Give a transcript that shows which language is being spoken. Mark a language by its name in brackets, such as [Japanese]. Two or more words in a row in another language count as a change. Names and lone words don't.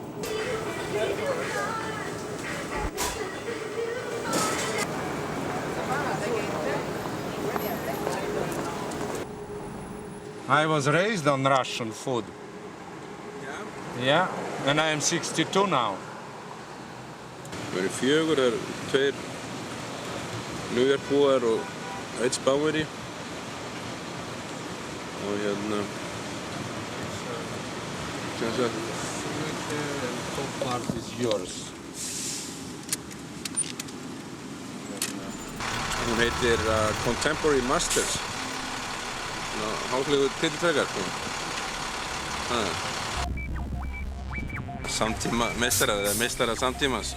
[English] I was raised on Russian food. Yeah? Yeah, and I am 62 now. [Icelandic] Við erum 4, það eru 2 New York búar og 1 Spánveri. Og hérna... Sem sagt... [English] And top part is yours. [Icelandic] Hún heitir Contemporary Masters. Háflegu titillfrekar, Samtíma meistarar eða meistarar samtímans.